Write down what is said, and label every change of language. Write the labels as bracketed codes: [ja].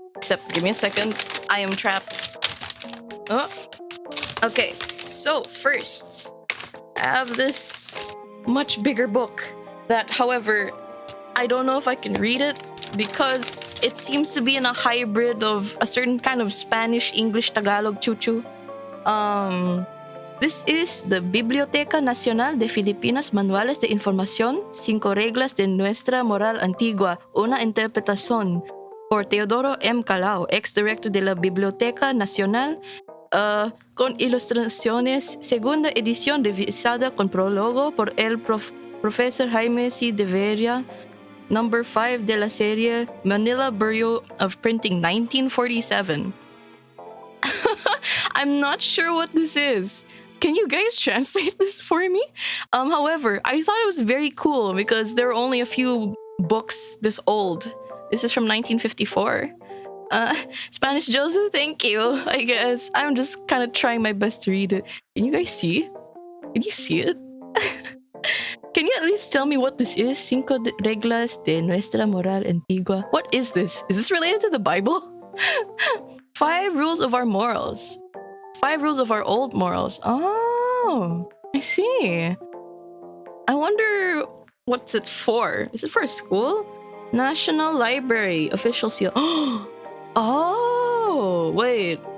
[en] Except, give me a second. I am trapped. Oh. Okay. So first, I have this much bigger book that, however, I don't know if I can read it because it seems to be in a hybrid of a certain kind of Spanish, English, Tagalog, chuchu. [es] This is the Biblioteca Nacional de Filipinas Manuales de Información, 5 reglas de nuestra moral antigua, una interpretación, por Teodoro M. Calao, ex-director de la Biblioteca Nacional, con ilustraciones, segunda edición revisada con prólogo por el profesor Jaime C. de Veria, number 5 de la serie Manila Bureau of Printing 1947. [en] I'm not sure what this is. Can you guys translate this for me? However, I thought it was very cool because there are only a few books this old. This is from 1954. Spanish Joseph, thank you, I guess. I'm just kind of trying my best to read it. Can you guys see? Can you see it? Can you at least tell me what this is? [es] Cinco reglas de nuestra moral antigua. [en] What is this? Is this related to the Bible? 5 rules of our morals. 5 rules of our old morals. Oh, I see. I wonder what's it for? Is it for a school? National Library official seal. Oh, wait.